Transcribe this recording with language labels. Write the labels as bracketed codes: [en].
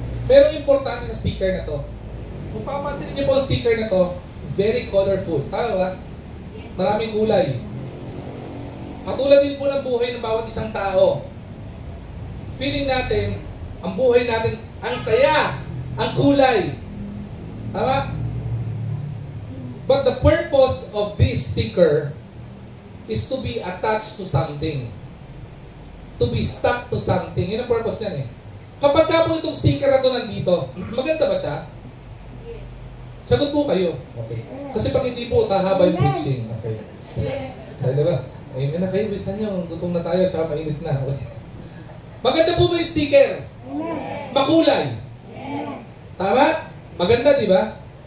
[tl] Pero importante sa sticker na to, kung papansin niyo po ang sticker na to, [en] very colorful. [tl] Tama ba? Maraming kulay. Katulad din po ng buhay ng bawat isang tao. Feeling natin, ang buhay natin, ang saya, ang kulay. Tama? [en] But the purpose of this sticker is to be attached to something. To be stuck to something. [tl] Yun ang purpose niyan eh. Kapag ka po itong sticker na ito nandito, maganda ba siya? Sagot po kayo. Okay. Kasi pag hindi po, tahaba yung preaching. Okay. Ay, diba? Ayun na kayo, bisan nyo. Gutom na tayo, tsaka mainit na. Okay. Maganda po ba yung sticker? Makulay. Tama? Maganda, di ba?